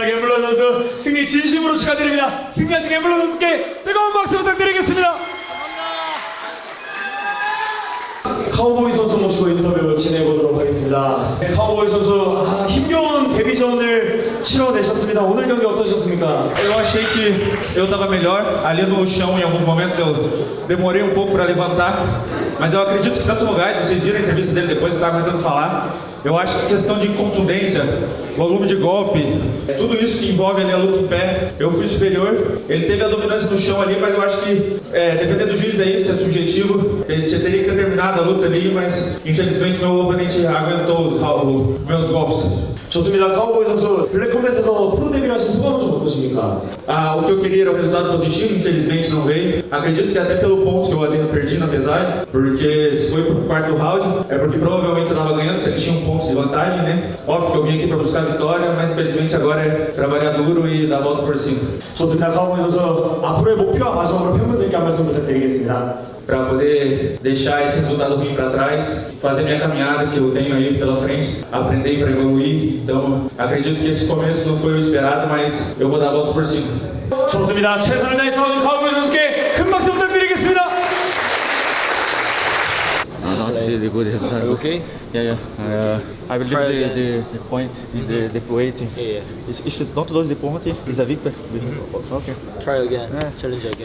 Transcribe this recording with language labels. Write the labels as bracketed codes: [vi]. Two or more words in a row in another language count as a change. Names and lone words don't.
[ko] 갬블러 선수 승리 진심으로 축하드립니다. 승리하신 갬블러 선수께 뜨거운 박수 부탁드리겠습니다. 카우보이 선수 모시고 인터뷰 진행해보도록 하겠습니다. 네, 카우보이 선수 힘겨운 데뷔전을 치러내셨습니다. 오늘 경기 어떠셨습니까? [pt] Eu achei que eu estava melhor ali no chão. Em alguns momentos eu demorei um pouco para levantar, mas eu acredito que tanto no gás, vocês viram a entrevista dele depois que eu estava tentando falar. Eu acho que a questão de contundência, volume de golpe, tudo isso que envolve ali a luta em pé, eu fui superior. Ele teve a dominância no chão ali, mas eu acho que dependendo do juiz é isso, é subjetivo. Ele teria que ter terminado a luta ali, mas infelizmente meu oponente aguentou os meus golpes. [ko] 좋습니다. 카우보이 선수 블랙컴뱃에서 프로 데뷔를 하신 소감은 좀 어떠십니까? [pt] O que eu queria era um resultado positivo, infelizmente não veio. Acredito que até pelo ponto que eu perdi na pesagem, porque se foi pro quarto round, é porque provavelmente eu estava ganhando, se ele tinha um ponto de vantagem, né? Óbvio que eu vim aqui para buscar a vitória, mas infelizmente agora é trabalhar duro e dar a volta por cima. [ko] 좋습니다. 카우보이 선수 앞으로의 목표와 마지막으로 팬분들께 한 말씀 부탁드리겠습니다. [pt] Para poder deixar esse resultado ruim para trás, fazer minha caminhada que eu tenho aí pela frente, aprender para evoluir. Então, acredito que esse começo não foi o esperado, mas eu vou dar a volta por cima. [ko] 좋습니다. 최선을 다해 싸우는 카우보이 선수께 큰 박수 부탁드리겠습니다. [en] not really good result. Okay? Yeah. I believe Try again. the point is the weight. Yeah. If you don't lose the point, it's a victory. Okay. Try again. Challenge again.